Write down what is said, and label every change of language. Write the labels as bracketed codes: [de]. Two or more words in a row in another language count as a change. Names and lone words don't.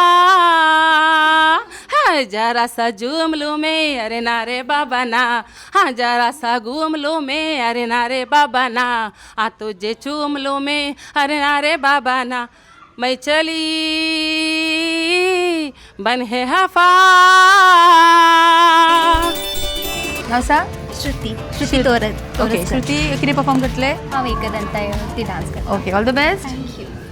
[hi] हाँ जरा सा झूम लूँ मैं अरे नारे बाबा ना. हाँ जरा सा घूम लूँ मैं अरे नारे बाबा ना. आ तुझे चूम लूँ मैं अरे नारे बाबा ना. मैं चली बन है हफा. [kok] नाव सांग. श्रुती तोरत. ओके श्रुती कितें परफॉर्म करतले. हांव एकदंतावरती डान्स करता. [en] okay all the best. थँक्यू.